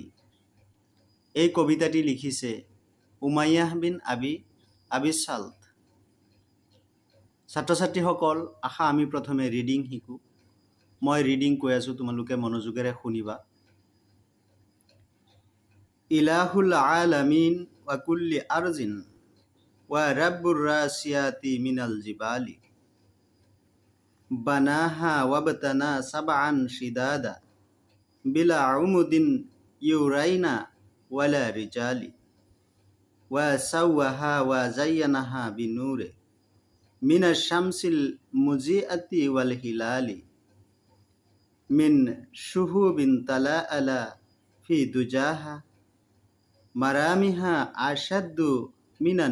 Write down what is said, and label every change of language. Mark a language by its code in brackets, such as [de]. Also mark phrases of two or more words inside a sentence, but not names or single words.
[as] এই কবিতাটি লিখিছে উমাইয়াহ বিন আবি সাল্ট। ছাত্ৰ ছাত্ৰীসকল, আশা আমি প্ৰথমে ৰিডিং শিকোঁ। মই ৰিডিং কৈ আছোঁ, তোমালোকে মনোযোগেৰে শুনিবা। [ar] إله العالمين وكل أرض ورب الراسيات من الجبال بناها وابتنى سبعا شدادا بلا عمد يرين ولا رجال وسواها وزينها بنور من الشمس المضيئة والهلال من شهب تلألأ في دجاها مراميها أشد من